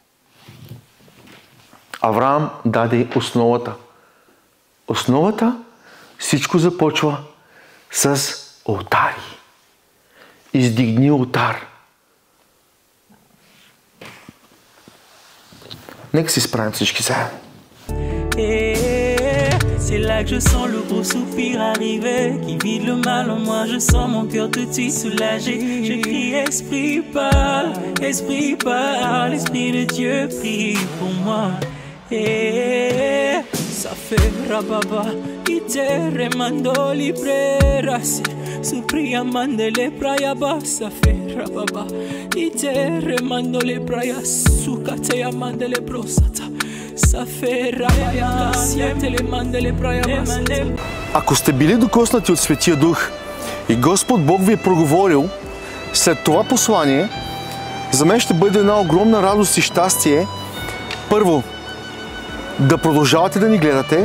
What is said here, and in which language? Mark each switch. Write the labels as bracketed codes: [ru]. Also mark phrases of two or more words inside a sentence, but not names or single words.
[bg] Авраам даде основата. Основата, всичко започва с олтари. Издигни олтар. Нека си справим всички заедно. [fr] C'est là que je sens le gros soupir arriver, qui vide le mal en moi, je sens mon cœur tout de suite soulagé. Je crie Esprit parle, Esprit de Dieu prie pour moi. Ça fait rababa, ite remando librera, supria mandele praya ba, ça fait rababa, ite remando le praya, sukate ya mandele brosata. [bg] Ако сте били докоснати от Светия Дух и Господ Бог ви е проговорил след това послание, за мен ще бъде една огромна радост и щастие. Първо, да продължавате да ни гледате.